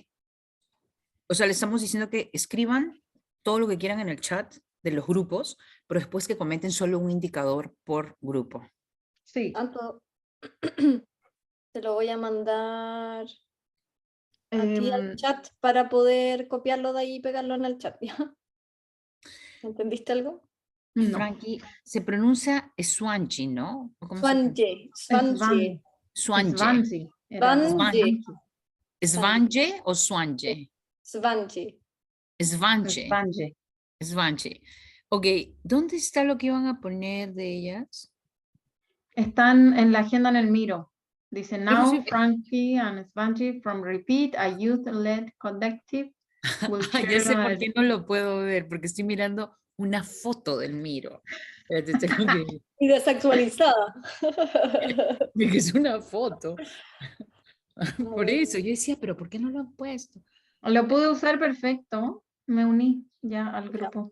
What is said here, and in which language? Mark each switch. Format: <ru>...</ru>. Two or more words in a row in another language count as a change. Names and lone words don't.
<es>O sea, le estamos diciendo que escriban todo lo que quieran en el chat de los grupos, pero después que comenten solo un indicador por grupo. Sí. Anto, te lo voy a mandar a ti al chat para poder copiarlo de ahí y pegarlo en el chat. ¿Ya? ¿Entendiste algo? No. Frankie, se pronuncia Swanji, ¿no? Swanje. Swanje. Swanje. Swanje. ¿Svanje o Swanje? Svanje. Svanje. Svanje. Ok, ¿dónde está lo que iban a poner de ellas? Están en la agenda en el Miro. Dice, Pero now sí-</es> <en>Frankie and Svanji from Repeat, a youth-led collective will share</en> <es>Ya sé por knowledge. qué no lo puedo ver, porque estoy mirando una foto del Miro. Espérate, tengo que... Y desactualizada. De que es una foto. Por eso, yo decía, pero ¿por qué no lo han puesto? Lo pude usar perfecto. Me uní ya al grupo.</es>